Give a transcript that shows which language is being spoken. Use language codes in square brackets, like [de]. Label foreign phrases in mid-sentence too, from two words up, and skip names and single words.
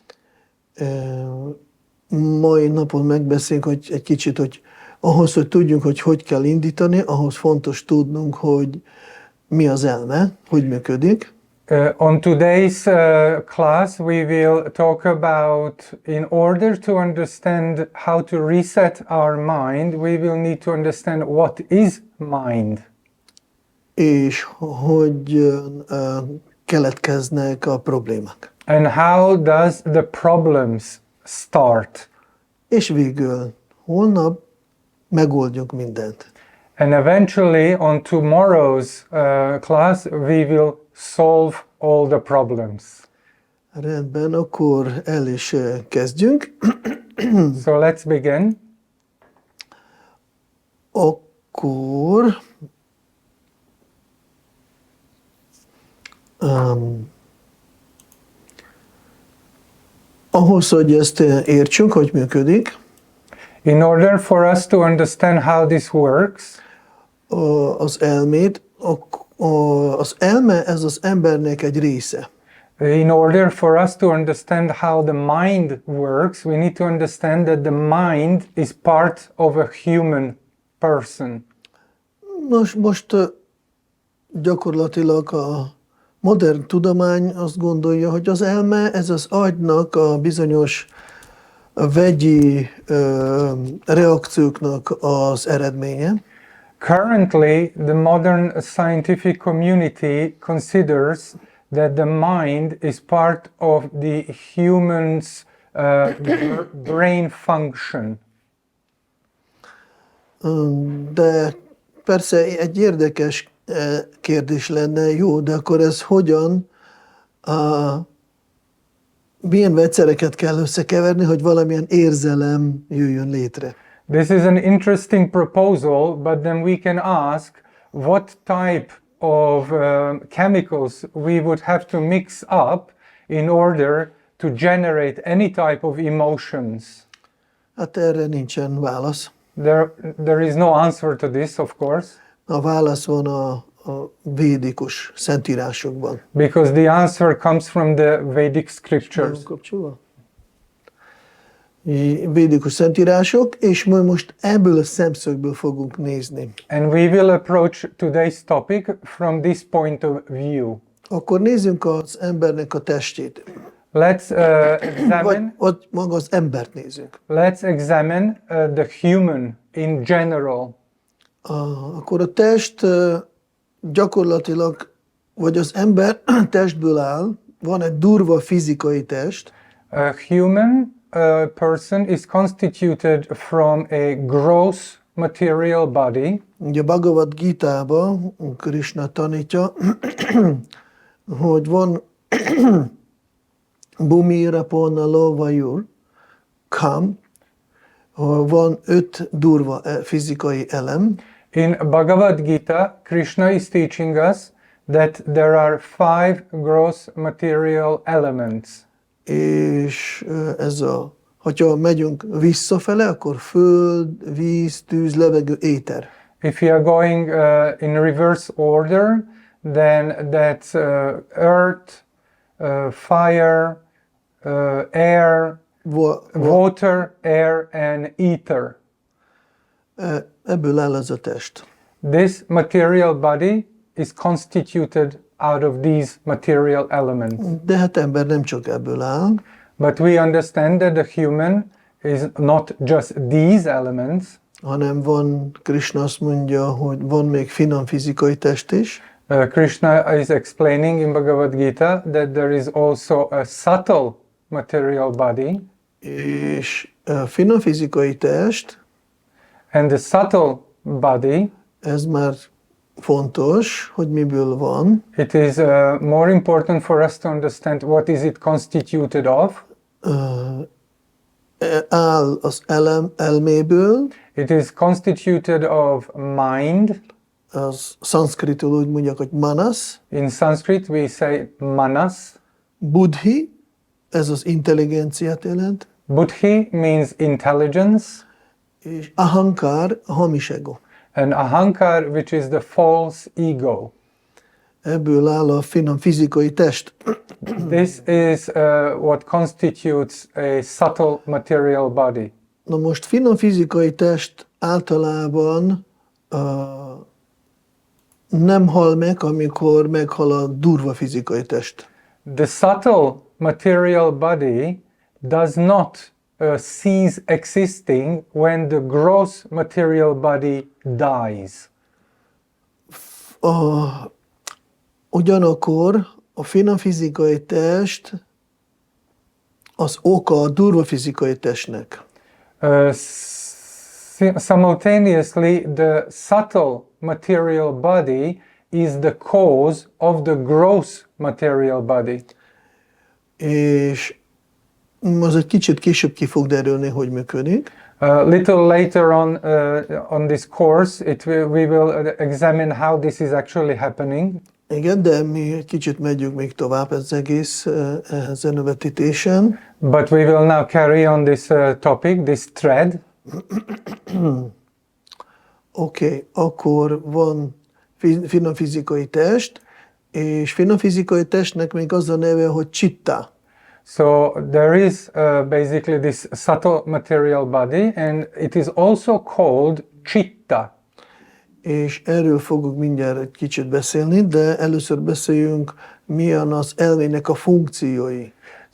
[hu] Mai napon megbeszéljünk, hogy egy kicsit, hogy ahhoz, hogy tudjunk, hogy kell indítani, ahhoz fontos tudnunk, hogy mi az elme, hogy működik. [en] On today's class, we will talk about, in order to understand how to reset our mind, we will need to understand what is mind. [hu] És hogy keletkeznek a problémák. [en] And how does the problems start? [hu] És végül holnap megoldjuk mindent. [en] And eventually, on tomorrow's class, we will solve all the problems. [hu] Rendben, akkor el is kezdjünk. [en] So let's begin. [hu] Akkor ahhoz, hogy ezt értsünk, hogy működik, [en] In order for us to understand how this works, [hu] az elmét, az elme ez az embernek egy része. [en] in order for us to understand how the mind works, we need to understand that the mind is part of a human person. [hu] Most gyakorlatilag a modern tudomány azt gondolja, hogy az elme ez az agynak a bizonyos vegyi reakcióknak az eredménye. [en] Currently, the modern scientific community considers that the mind is part of the human's brain function. [hu] De persze egy érdekes kérdés lenne, jó, de akkor ez hogyan, milyen vegyszereket kell összekeverni, hogy valamilyen érzelem jöjjön létre? [en] This is an interesting proposal, but then we can ask what type of chemicals we would have to mix up in order to generate any type of emotions. [hu] Hát erre nincsen válasz. [en] There is no answer to this, of course. [hu] A válasz van a védikus szentírásokban. [en] Because the answer comes from the Vedic scriptures. [hu] Védikus szentírások, és most ebből a szemszögből fogunk nézni. [en] And we will approach today's topic from this point of view. [hu] Akkor nézzünk az embernek a testét. [en] Let's examine. [hu] Vagy maga az embert nézzük. [en] Let's examine the human in general. [hu] Akkor a test gyakorlatilag, vagy az ember testből áll, van egy durva fizikai test. [en] A human person is constituted from a gross material body. [hu] Ugye a Bhagavad Gita-ban Krishna tanítja, hogy van [sa] भूमिरापोऽनलो वायुः खम्, [hu] van 5 durva fizikai elem. [en] In Bhagavad Gita, Krishna is teaching us that there are 5 gross material elements. [hu] És hogyha megyünk visszafele, akkor föld, víz, tűz, levegő, éter. [en] If we are going in reverse order, then that's earth, fire, air, water, air and ether. [hu] Ebből áll ez a test. [en] This material body is constituted out of these material elements. [hu] De hát ember nem csak ebből áll. [en] But we understand that the human is not just these elements, [hu] hanem van, Krishna azt mondja, hogy van még finom fizikai test is. [en] Krishna is explaining in Bhagavad Gita that there is also a subtle material body. [hu] És a finom fizikai test, [en] and the subtle body, [hu] ez már fontos, hogy miből van. [en] It is more important for us to understand what is it constituted of. [hu] Áll az elméből. [en] It is constituted of mind. [hu] Az szanszkritul úgy mondják, hogy manas. [en] In Sanskrit we say manas. [hu] Buddhi, ez az intelligenciát jelent. [en] Buddhi means intelligence. [hu] És ahankar, a hamis ego. [en] And ahankar, which is the false ego. [hu] Ebből áll a finom fizikai test. [en] This is what constitutes a subtle material body. [hu] Na most finom fizikai test általában nem hal meg, amikor meghal a durva fizikai test. [en] The subtle material body does not cease existing when the gross material body dies. [hu] Ugyanakkor a finom fizikai test az oka a durva fizikai testnek. [en] Simultaneously, the subtle material body is the cause of the gross material body. [hu] És az egy kicsit később ki fog derülni, hogy működik. [en] Little later on this course, we will examine how this is actually happening. [hu] Igen, de mi egy kicsit megyünk még tovább ez egész ezen a vetítésen. [en] But we will now carry on this topic, this thread. [hu] Oké, akkor van finom fizikai test, és finom fizikai testnek még az a neve, hogy citta. [en] So there is basically this subtle material body, and it is also called citta. [hu] És erről fogok mindjárt egy kicsit beszélni, de először beszéljünk, milyen az elmének a funkciói.